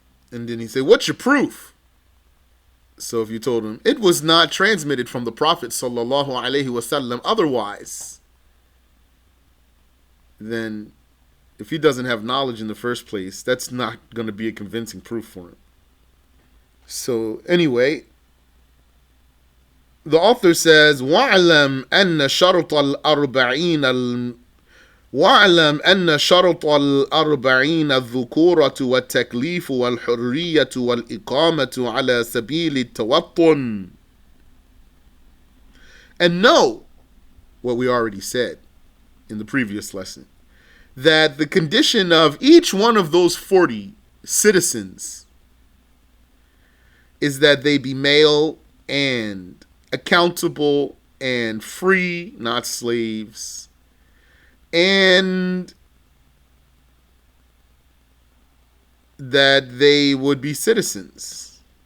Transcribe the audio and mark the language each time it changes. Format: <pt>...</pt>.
<en>And then he said, what's your proof? So if you told him, it was not transmitted from the Prophet sallallahu alaihi wasallam otherwise, then if he doesn't have knowledge in the first place, that's not going to be a convincing proof for him. So anyway, the author says,</en> <ar>وَاعْلَمْ أَنَّ شَرْطَ الْأَرْبَعِينَ واعلم أن شرط الأربعين الذكورة والتكليف والحرية والإقامة على سبيل التوطن.</ar> <en>And know what we already said in the previous lesson, that the condition of each one of those 40 citizens is that they be male and accountable and free, not slaves, and that they would be citizens.</en>